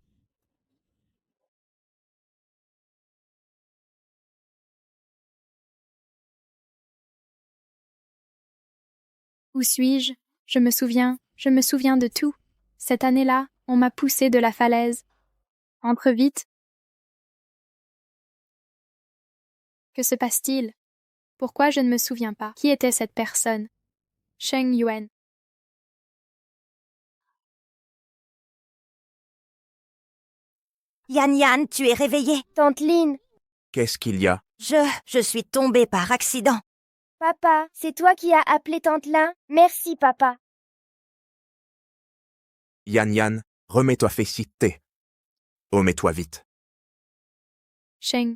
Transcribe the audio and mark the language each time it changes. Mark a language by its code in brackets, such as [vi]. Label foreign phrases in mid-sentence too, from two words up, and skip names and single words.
[fr] Où suis-je? Je me souviens de tout. Cette année-là, on m'a poussé de la falaise. Entre vite. Que se passe-t-il? Pourquoi je ne me souviens pas? Qui était cette personne? Chongyuan. Yan Yan, tu es réveillée. Tante Lynn, Qu'est-ce qu'il y a? Je suis tombée par accident. papa, c'est toi qui as appelé Tante Lin? Merci, papa. Yan Yan, remets-toi fécité. Oh, mets-toi vite. Cheng.